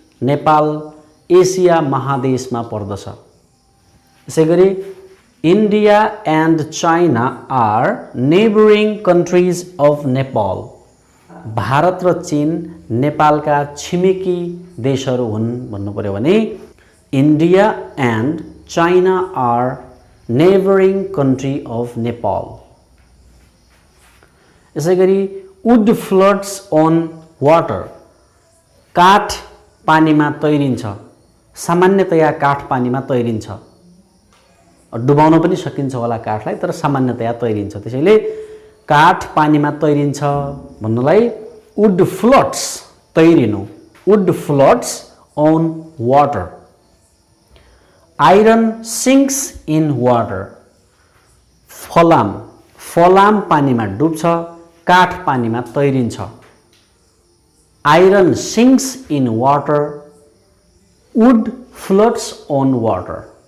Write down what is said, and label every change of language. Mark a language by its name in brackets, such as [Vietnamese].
[Nepali] Nepal Asia महादेशमा पर्दछ। यसैगरी [English] India and China are neighbouring countries of Nepal. [Nepali] Bharat र चीन नेपालका छिमेकी देशहरू हुन् भन्नु पर्यो भने [English] India and China are neighbouring country of Nepal. [Nepali] यसैगरी [English] Wood floats on water. [Nepali] काठ पानीमा तैरिन्छ। सामान्यतया काठ पानीमा तैरिन्छ, डुबाउन पनि सकिन्छ होला काठलाई, तर सामान्यतया तैरिन्छ। त्यसैले काठ पानीमा तैरिन्छ भन्नलाई [English] wood floats, [Nepali] तैरिनु, [English] Wood floats on water. Iron sinks in water. [Nepali] फलाम, फलाम पानीमा डुब्छ, काठ पानीमा तैरिन्छ। [English] Iron sinks in water, wood floats on water.